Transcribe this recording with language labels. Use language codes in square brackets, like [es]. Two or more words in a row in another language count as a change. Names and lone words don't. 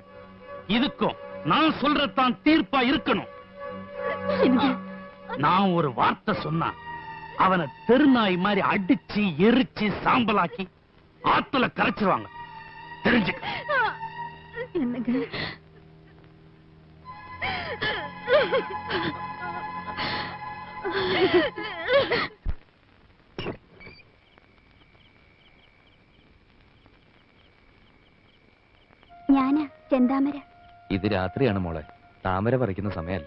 [ta] இதுக்கும் நான் சொல்றதான் தீர்ப்பா இருக்கணும். நான் ஒரு வார்த்தை சொன்னா அவனை தெருநாய் மாதிரி அடிச்சு எரிச்சு சாம்பலாக்கி ஆத்துல கரைச்சிருவாங்க. தெரிஞ்சுக்க. என்னங்க [ml] ഞാനാ ചെന്താമര. ഇത് രാത്രിയാണ് മോളെ, താമര പറിക്കുന്ന സമയമല്ല.